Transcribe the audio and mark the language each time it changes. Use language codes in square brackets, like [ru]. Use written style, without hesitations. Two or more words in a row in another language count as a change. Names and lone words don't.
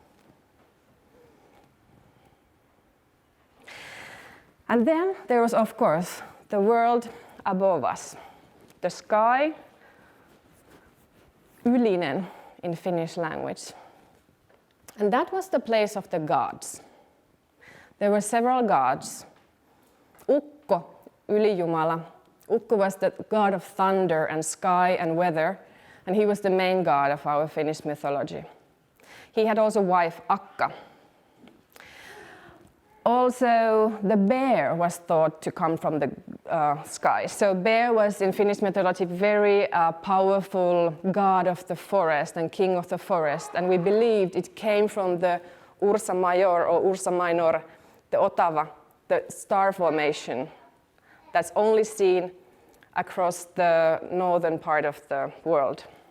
[en] And then there was, of course, the world above us. The sky, ylinen in Finnish language. And that was the place of the gods. There were several gods. Ukko, Ylijumala. Ukko was the god of thunder and sky and weather, and he was the main god of our Finnish mythology. He had also a wife, Akka. Also, the bear was thought to come from the sky. So bear was in Finnish mythology very powerful god of the forest and king of the forest, and we believed it came from the Ursa Major or Ursa Minor, the Otava, the star formation that's only seen across the northern part of the world.